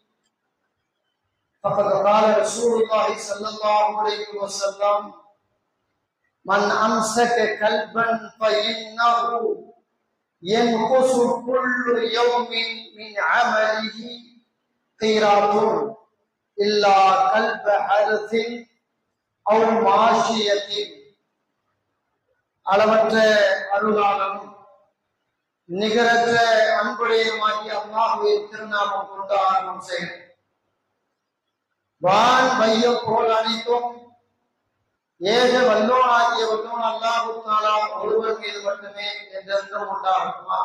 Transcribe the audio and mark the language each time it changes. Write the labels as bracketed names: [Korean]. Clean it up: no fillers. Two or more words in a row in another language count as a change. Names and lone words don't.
[Arabic] فقد قال رسول الله صلى الله عليه وسلم: من أمسك كلبا فإنه ينقص كل يوم من عمله قيراط إلا كلب حرث أو ماشية. [Tamil] அளவற்ற அருளாளனும் நிகரற்ற அன்புடையமாகிய அல்லாஹ்வின் திருநாமம் கொண்டு ஆரம்பம் செய்கிறேன். வான் வையம் போல் அனைத்தும் ஏக வல்லோனாகிய வல்லோன் [Arabic] الله تعالى [Tamil] ஒருவர் மீது மட்டுமே என்றென்றும் உண்டாகுமாக.